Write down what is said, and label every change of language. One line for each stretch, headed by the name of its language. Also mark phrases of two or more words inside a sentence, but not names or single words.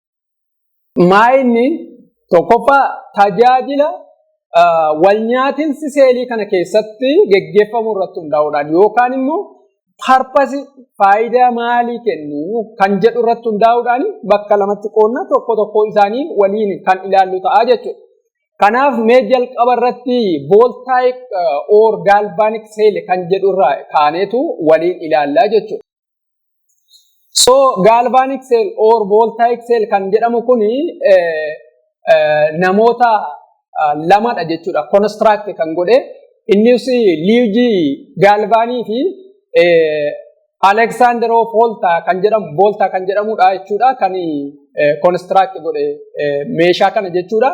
Oromo: Maayinni tokkoffaa tajaajila wal nyaatinsi seelii kana keessatti gaggeeffamu irratti hundaa'uudhaan yookaan immoo purpose faayidaa maalii kennu kan jedhu irratti hundaa'uudhaan bakka lamatti qoonnaa tokko tokko isaanii waliin kan ilaallu ta'a jechuudha. Kanaaf mee jalqaba irratti
English: voltaic or galvanic cell
Oromo: kan jedhu irraa kaaneetu waliin ilaallaa jechuudha.
English: So galvanic cell or voltaic cell
Oromo: kan jedhamu kuni namoota lamadha jechuudha. Construct kan godhe innis Luigi Galvani fi Alexandro Volta kan jedhamudha jechuudha. Kan construct godhe meeshaa kana jechuudha.